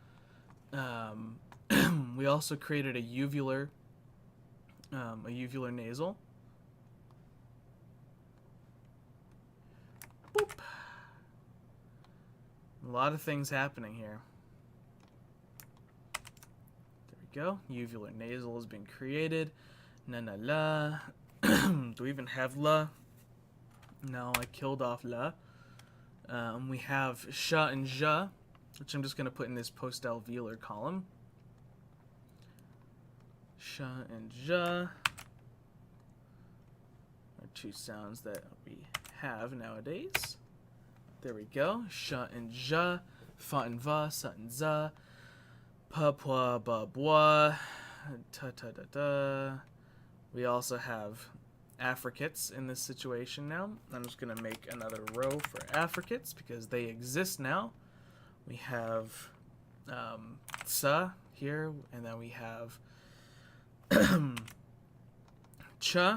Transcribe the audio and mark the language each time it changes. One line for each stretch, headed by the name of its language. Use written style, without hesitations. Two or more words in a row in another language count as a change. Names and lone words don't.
English: We also created a uvular nasal. Boop. A lot of things happening here. There we go. Uvular nasal has been created. Na na la. Do we even have la? No, I killed off la. We have sha and ja, which I'm just going to put in this post-alveolar column. Sha and ja are two sounds that we have nowadays. There we go. Sha and ja, fa and va, sa and za, pa pwa ba bwa, ta ta da da. We also have Affricates in this situation now. I'm just going to make another row for Affricates because they exist now. We have sa here, and then we have cha.